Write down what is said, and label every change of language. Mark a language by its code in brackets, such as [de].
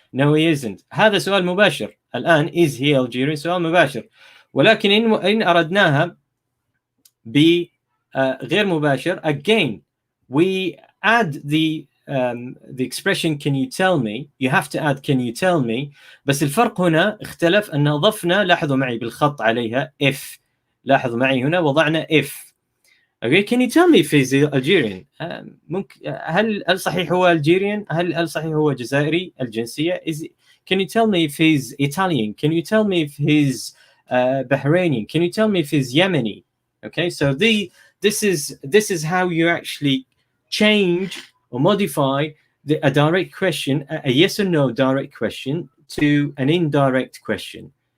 [en] No he isn't. [ar] هذا سؤال مباشر. الآن [en] is he Algerian [ar] سؤال مباشر. ولكن إن أردناها بغير مباشر, [en] again we add the expression can you tell me. You have to add can you tell me. [ar] بس الفرق هنا اختلف أن أضفنا, لاحظوا معي بالخط عليها if. لاحظوا معي هنا وضعنا if. [en] Okay, can you tell me if he's Algerian? [ar] ممكن هل صحيح هو Algerian؟ هل صحيح هو جزائري الجنسية؟ [en] Can you tell me if he's Italian? Can you tell me if he's Bahraini? Can you tell me if he's Yemeni? Okay, so this is how you actually change or modify a direct question, a yes or no direct question, to an indirect question.